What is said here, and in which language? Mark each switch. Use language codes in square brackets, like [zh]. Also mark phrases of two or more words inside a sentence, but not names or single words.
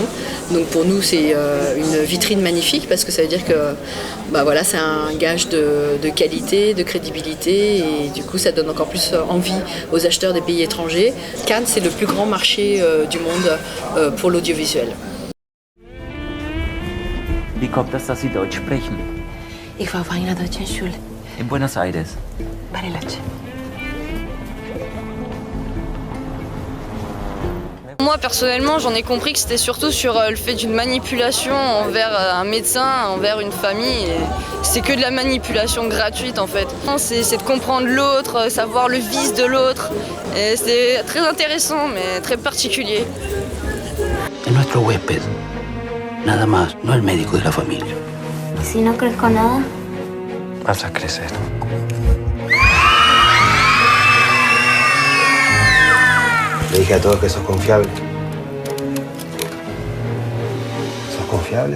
[fr] Donc, pour nous, c'est une vitrine magnifique, parce que ça veut dire que c'est un gage de qualité, de crédibilité, et du coup, ça donne encore plus envie aux acheteurs des pays étrangers. Cannes, c'est le plus grand marché du monde pour l'audiovisuel. [de] Wie kommt das, dass Sie Deutsch sprechen? Ich war auf einer deutschen Schule. In Buenos Aires. Bariloche. [fr] Moi personnellement j'en ai compris que c'était surtout sur le fait d'une manipulation envers un médecin, envers une famille. C'est que de la manipulation gratuite en fait. C'est de comprendre l'autre, savoir le vice de l'autre. C'est très intéressant mais très particulier. [es] Es nuestro huésped. Nada más, no el médico de la familia. Si no crezco nada, Vas a crecer. Le dije a todos que sos confiable. ¿Sos confiable?